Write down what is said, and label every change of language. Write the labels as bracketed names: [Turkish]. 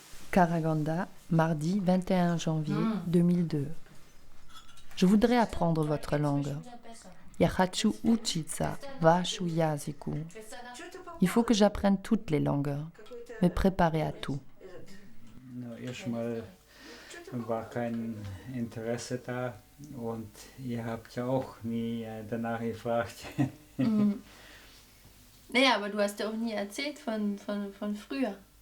[French] Karaganda, mardi 21 janvier 2002. Je voudrais apprendre votre langue. [Russian] Я хочу учиться вашу языку. [French] Il faut que j'apprenne toutes les langues, me préparer à tout. [German] Erstmal war kein Interesse da und ihr habt ja auch nie danach gefragt. Naja, aber du hast ja auch nie erzählt von früher.